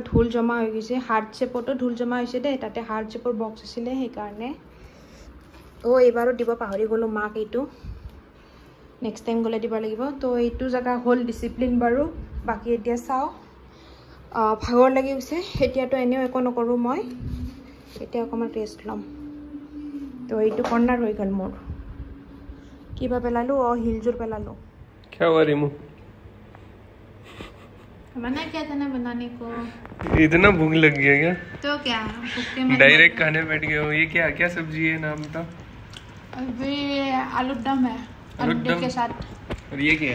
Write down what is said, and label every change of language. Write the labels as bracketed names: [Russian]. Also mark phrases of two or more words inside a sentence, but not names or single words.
[Assamese] ধূল জমা হৈ গৈছে হাৰ্ট শ্বেপতো ধূল জমা হৈছে দেই তাতে হাৰ্ট শ্বেপৰ বক্স আছিলে সেইকাৰণে এইবাৰো দিব পাহৰি গ'লোঁ মাক এইটো [English] next time [Assamese] গ'লে দিব লাগিব তো এইটো জেগা হ'ল ডিচিপ্লিন বাৰু বাকী এতিয়া চাওঁ ভাগৰ লাগি গৈছে এতিয়াতো এনেও একো নকৰোঁ মই এতিয়া অকণমান ৰেষ্ট ল'ম তো এইটো কৰ্ণাৰ হৈ গ'ল মোৰ কিবা পেলালোঁ হিলযোৰ পেলালোঁ [Hindi] क्या हुआ रिमू बना क्या था ना बनाने को इतना भूख लग गया क्या तो क्या भूखे में डायरेक्ट खाने बैठ गए हो ये क्या क्या सब्जी है नाम बता अभी आलू दम है आलू के साथ और ये क्या है